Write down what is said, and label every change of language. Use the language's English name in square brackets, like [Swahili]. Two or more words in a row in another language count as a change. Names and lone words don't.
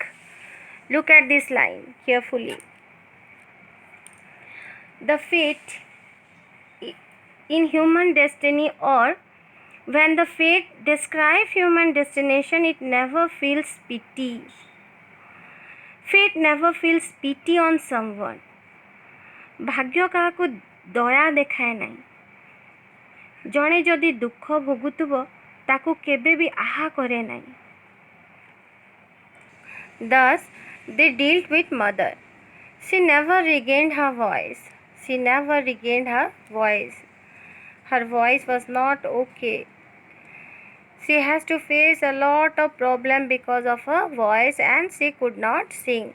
[English] Look at this line carefully. The fate in human destiny, or when the fate describes human destination, it never feels pity. Fate never feels pity on someone. [Odia] ଭାଗ୍ୟ କାହାକୁ ଦୟା ଦେଖାଏ ନାହିଁ. ଜଣେ ଯଦି ଦୁଃଖ ଭୋଗୁଥିବ ତାକୁ କେବେ ବି ଆହା କରେ ନାହିଁ. [English] Thus, they dealt with mother. She never regained her voice. She never regained her voice. Her voice was not okay. She has to face a lot of problem because of her voice and she could not sing.